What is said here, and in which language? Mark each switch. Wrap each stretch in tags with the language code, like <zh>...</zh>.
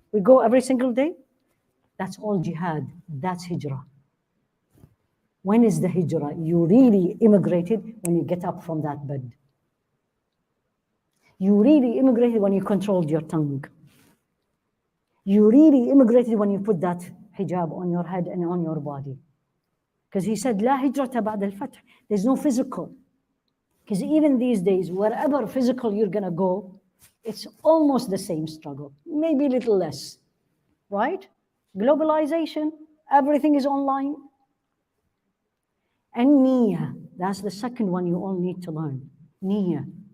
<en>We go every single day. That's all jihad. That's hijrah. When is the hijrah? You really immigrated when you get up from that bed. You really immigrated when you controlled your tongue. You really immigrated when you put that hijab on your head and on your body. Because he said,</en> <ar>لا هجرة بعد الفتح.</ar> <en>There's no physical. Because even these days, wherever physical you're going to go, it's almost the same struggle. Maybe a little less. Right? Globalization, everything is online. And niyyah, that's the second one you all need to learn. Niyyah.</en>